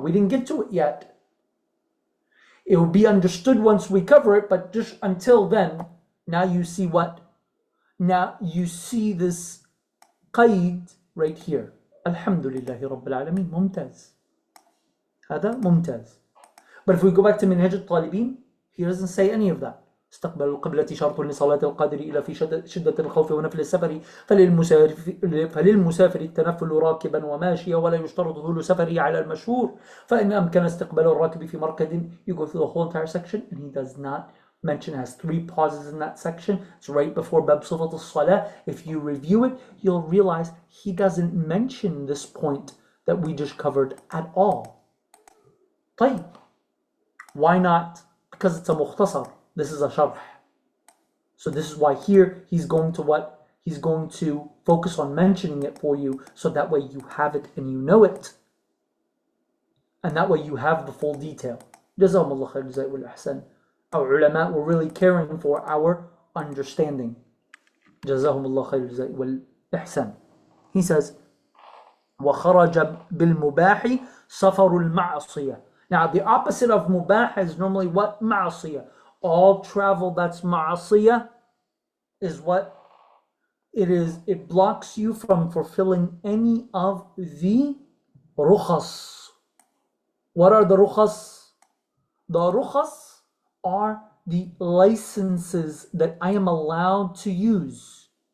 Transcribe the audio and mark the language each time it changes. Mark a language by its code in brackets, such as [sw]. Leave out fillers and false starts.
[en] We didn't get to it yet. It will be understood once we cover it, but just until then, now you see what? Now you see this qaid right here. [ar] Alhamdulillahi Rabbil Alameen. Mumtaz. هذا ممتاز. [en] But if we go back to Minhaj al-Talibin, he doesn't say any of that. [ar] استقبال القبلة شرط لصلاة القادر إلى في شدة الخوف ونفل السفر فللمسافر التنفل راكبا وماشيا ولا يشترط طول سفره على المشهور فإن أمكن استقبال الراكب في مركد. [en] You go through the whole entire section and he does not mention, has 3 pauses in that section. It's right before Bab Sifat al-Salah. If you review it, you'll realize he doesn't mention this point that we just covered at all. طيب. Why not? Because it's a mukhtasar. This is a sharh. So this is why here he's going to what? He's going to focus on mentioning it for you so that way you have it and you know it. And that way you have the full detail. [ar] Jazakumullah khair jazaa wal ihsan. [en] Our ulama were really caring for our understanding. [ar] Jazahumullah khair jazaa wal ihsan. [en] He says, [ar] وَخَرَجَ بِالْمُبَاحِ سَفَرُ الْمَعْصِيَةِ. [en] Now the opposite of mubah is normally what? Ma'asiyah. All travel that's ma'asiyah is what? It blocks you from fulfilling any of the rukhas. What are the rukhas? The rukhas are the licenses that I am allowed to use.